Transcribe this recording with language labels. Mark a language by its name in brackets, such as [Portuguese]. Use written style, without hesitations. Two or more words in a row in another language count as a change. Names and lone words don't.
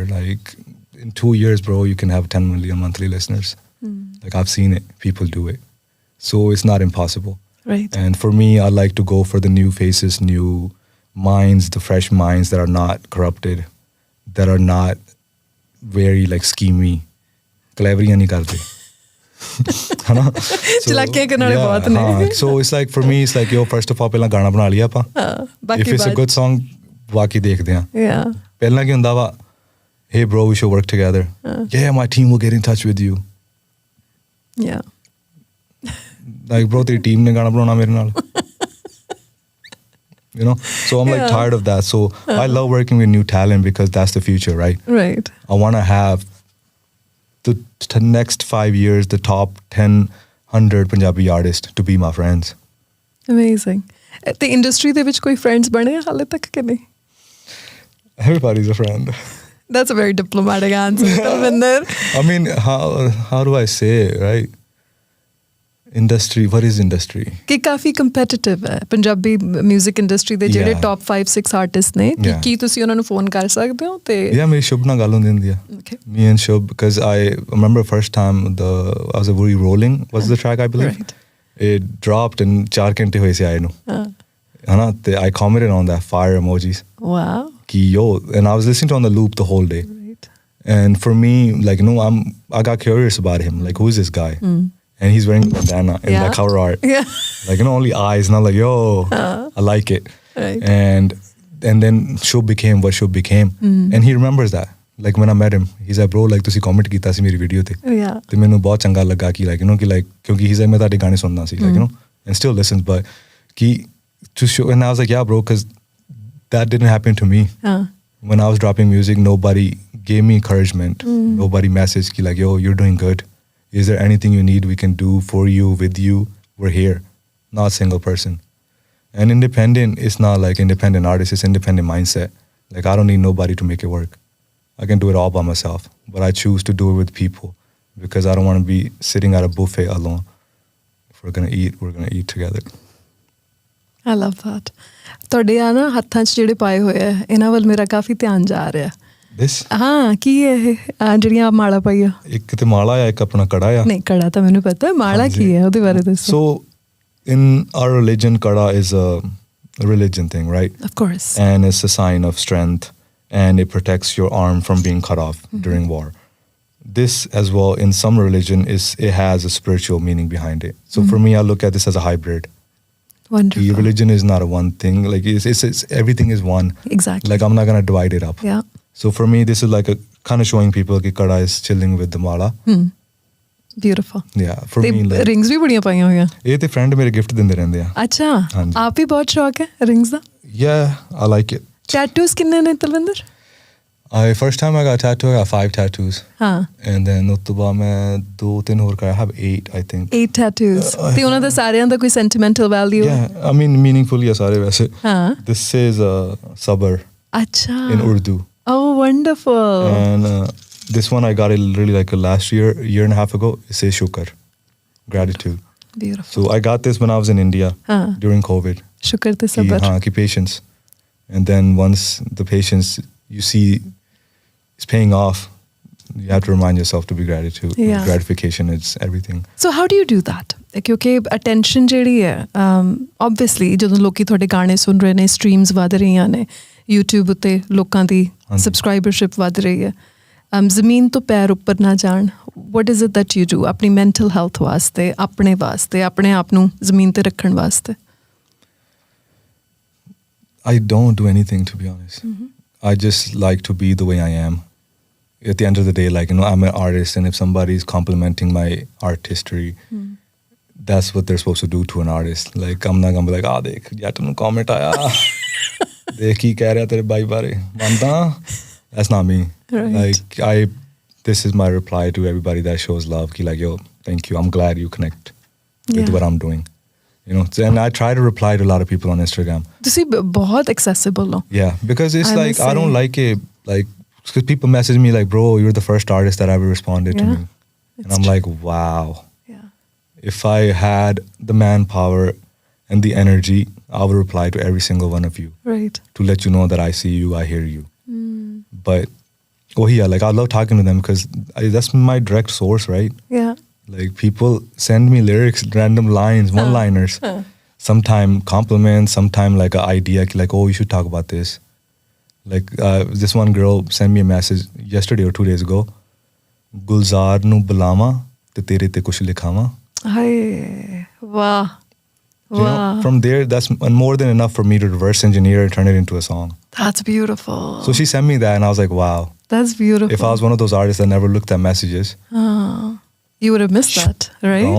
[English] Like in 2 years, bro, you can have 10 million monthly listeners. Like I've seen it. People do it. So it's not impossible. Right. And for me, I like to go for the new faces, new minds, the fresh minds that are not corrupted, that are not very like schemy. [Hindi] Clever नहीं करते. है ना? [Punjabi] ਚਲਾਕੀਆਂ ਕਰਨ ਵਾਲੇ ਬਹੁਤ ਨੇ. [English] So it's like for me, it's like yo, first of all, [Punjabi] ਪਹਿਲਾਂ ਗਾਣਾ ਬਣਾ ਲਿਆ ਆਪਾਂ. [English] If it's a good song, [Punjabi] ਬਾਕੀ ਦੇਖਦੇ ਹਾਂ. [English] Yeah. [Punjabi] ਪਹਿਲਾਂ ਕੀ ਹੁੰਦਾ ਵਾ? [English] Hey bro, we should work together. Yeah, my team will get in touch with you. Yeah. Like bro, [Punjabi] ਤੇਰੀ team ਨੇ ਗਾਣਾ ਬਣਾਉਣਾ ਮੇਰੇ ਨਾਲ. [English] You know, so I'm like tired of that. So I love working with new talent because that's the future, right? Right. I want to have the next 5 years the top 100 Punjabi artists to be my friends. Amazing. [Punjabi] ਤੇ ਇੰਡਸਟਰੀ ਦੇ ਵਿੱਚ ਕੋਈ ਫਰੈਂਡਸ ਬਣੇ ਆ ਹਾਲੇ ਤੱਕ ਕਿ ਨਹੀਂ? [English] Everybody's a friend. That's a very diplomatic answer, Talvinder. I mean, how do I say it, right? Industry, what is industry? [Punjabi] ਕਿ ਕਾਫੀ ਕੰਪੀਟੀਟਿਵ ਹੈ ਪੰਜਾਬੀ 뮤직 ਇੰਡਸਟਰੀ ਦੇ ਜਿਹੜੇ [English] Yeah. [Punjabi] ਟੌਪ 5-6 ਆਰਟਿਸਟ ਨੇ [English] Yeah. [Punjabi] ਕੀ ਤੁਸੀਂ ਉਹਨਾਂ ਨੂੰ ਫੋਨ ਕਰ ਸਕਦੇ ਹੋ ਤੇ Yeah, ਮੇਰੀ ਸ਼ੁਭ ਨਾਲ ਗੱਲ ਹੁੰਦੀ ਹੁੰਦੀ ਆ. [English] Okay. Me and Shub, because I remember first time I was rolling was the track, I believe. Right. It dropped and 4 [Punjabi] ਘੰਟੇ ਹੋਏ ਸੀ ਆਏ ਨੂੰ. ਹਨਾ ਤੇ [English] I commented on that fire emojis. Wow. Ki yo, and I was listening to on the loop the whole day. Right. And for me, like, I got curious about him. Like, who is this guy? And he's wearing a bandana in Yeah. that cover art. Yeah. Like, only eyes, not like, yo, I like it. Right. And then Shub became what Shub became. And he remembers that. Like, when I met him, he's like, bro, like, [Punjabi] ਤੁਸੀਂ comment ਕੀਤਾ ਸੀ ਮੇਰੀ ਵੀਡੀਓ ਤੇ. [English] Yeah. [Punjabi] ਤੇ ਮੈਨੂੰ ਬਹੁਤ ਚੰਗਾ ਲੱਗਾ ਕਿ like, ਕਿਉਂਕਿ [English] he's like, [Punjabi] ਮੈਂ ਤੁਹਾਡੇ ਗਾਣੇ ਸੁਣਦਾ ਸੀ, [English] like, and still listens, but ਕਿ to show, and I was like, yeah, bro, because that didn't happen to me. When I was dropping music, nobody gave me encouragement. Nobody messaged ki like, yo, you're doing good. Is there anything you need we can do for you, with you? We're here. Not a single person. And independent is not like independent artist, it's independent mindset. Like, I don't need nobody to make it work. I can do it all by myself, but I choose to do it with people because I don't want to be sitting at a buffet alone. If we're going to eat, we're going to eat together. I love that. [Punjabi] ਤੁਹਾਡੇ ਆ ਨਾ ਹੱਥਾਂ 'ਚ ਜਿਹੜੇ ਪਾਏ ਹੋਏ ਆ ਇਹਨਾਂ ਵੱਲ ਮੇਰਾ ਕਾਫੀ ਧਿਆਨ ਜਾ ਰਿਹਾ. [English] This? [Punjabi] ਹਾਂ ਕੀ ਹੈ ਇਹ ਜਿਹੜੀਆਂ ਮਾਲਾ ਪਾਈ ਆ? ਇੱਕ ਤੇ ਮਾਲਾ ਆ, ਇੱਕ ਆਪਣਾ ਕੜਾ ਆ. ਨਹੀਂ ਕੜਾ ਤਾਂ ਮੈਨੂੰ ਪਤਾ, ਮਾਲਾ ਕੀ ਹੈ ਉਹਦੇ ਬਾਰੇ ਦੱਸੋ. [English] So in our religion, kada is a religion thing, right? Of course. And it's a sign of strength, and it protects your arm from being cut off during war. This as well, in some religion, it has a spiritual meaning behind it. So for me, I look at this as a hybrid. Wonderful. The religion is not a one thing. Like it's everything is one. Exactly. Like I'm not gonna divide it up. Yeah. So for me, this is like a kind of showing people that kada is chilling with the mala. Beautiful. Yeah. For me, like, [Punjabi] rings ਵੀ ਬੜੀਆਂ ਪਾਈਆਂ ਹੋਈਆਂ. ਇਹ ਤੇ friend ਮੇਰੇ gift ਦਿੰਦੇ ਰਹਿੰਦੇ ਆ. ਅੱਛਾ. ਹਾਂਜੀ. ਆਪ ਹੀ ਬਹੁਤ ਸ਼ੌਕ ਹੈ rings ਦਾ? [English] Yeah, I like it. [Punjabi] Tattoos ਕਿੰਨੇ ਨੇ ਤਲਵਿੰਦਰ? [English] First time I got a tattoo, I got 5 tattoos. [Punjabi] ਹਾਂ. [English] And then [Punjabi] ਉਸ ਤੋਂ ਬਾਅਦ ਮੈਂ 2-3 ਹੋਰ ਕਰਾਇਆ. [English] I have 8, I think. 8 tattoos. [Punjabi] ਤੇ ਉਹਨਾਂ ਦਾ ਸਾਰਿਆਂ ਦਾ ਕੋਈ sentimental value? [English] Yeah, I mean meaningful [Punjabi] ਹੀ ਆ ਸਾਰੇ ਵੈਸੇ. ਹਾਂ. [English] This is sabr [Punjabi] ਅੱਛਾ. [English] in Urdu. Oh, wonderful. And this one I got it really like last year and a half ago. It says shukr, gratitude. Beautiful. So I got this when I was in India during COVID. [Punjabi] ਸ਼ੁਕਰ ਤੇ ਸਬਰ. [English] Ki patience. And then once the patience you see is paying off, you have to remind yourself to be gratitude. Yeah. Gratification is everything. So how do you do that? [Punjabi] ਕਿਉਂਕਿ attention ਜਿਹੜੀ ਹੈ obviously ਜਦੋਂ ਲੋਕੀ ਤੁਹਾਡੇ ਗਾਣੇ ਸੁਣ ਰਹੇ ਨੇ, streams ਵਧ ਰਹੀਆਂ ਨੇ, YouTube ਉੱਤੇ ਲੋਕਾਂ ਦੀ subscribership ਵਧ ਰਹੀ ਹੈ, ਜ਼ਮੀਨ ਤੋਂ ਪੈਰ ਉੱਪਰ ਨਾ ਜਾਣ, [English] what is it that you do [Punjabi] ਆਪਣੀ mental health ਵਾਸਤੇ, ਆਪਣੇ ਵਾਸਤੇ, ਆਪਣੇ ਆਪ ਨੂੰ ਜ਼ਮੀਨ ਤੇ ਰੱਖਣ ਵਾਸਤੇ? [English] I don't do anything, to be honest. I just like to be the way I am. At the end of the day, like, I'm an artist, and if somebody is complimenting my artistry, that's what they're supposed to do to an artist. Like, I'm not gonna be like, [Punjabi] ਦੇਖ, ਯਾਰ ਤੁਮ comment ਆਇਆ. ਦੇਖ ਕੀ ਕਹਿ ਰਿਹਾ ਤੇਰੇ ਭਾਈ ਬਾਰੇ. [English] Manta? That's not me. Right. Like, this is my reply to everybody that shows love. Ki like, yo, thank you. I'm glad you connect with what I'm doing. And I try to reply to a lot of people on Instagram. [Punjabi] ਤੁਸੀਂ ਬਹੁਤ accessible ਹੋ. [English] Yeah, because it's like, I don't like it, like, because people message me like, bro, you're the first artist that ever responded to me. And I'm like, wow. Yeah. If I had the manpower and the energy, I would reply to every single one of you. Right. To let you know that I see you, I hear you. But, like, I love talking to them because that's my direct source, right? Yeah. Like, people send me lyrics, random lines, one-liners. Sometime compliments, sometime like an idea, like, oh, you should talk about this. Like, this one girl sent me a message yesterday or 2 days ago. [Punjabi] Gulzar ਨੂੰ ਬੁਲਾਮਾ ਤੇ ਤੇਰੇ ਤੇ ਕੁਝ ਲਿਖਾਮਾ. [English] Hey, wow. From there, that's more than enough for me to reverse engineer and turn it into a song. That's beautiful. So she sent me that, and I was like, wow. That's beautiful. If I was one of those artists that never looked at messages. You would have missed that, right?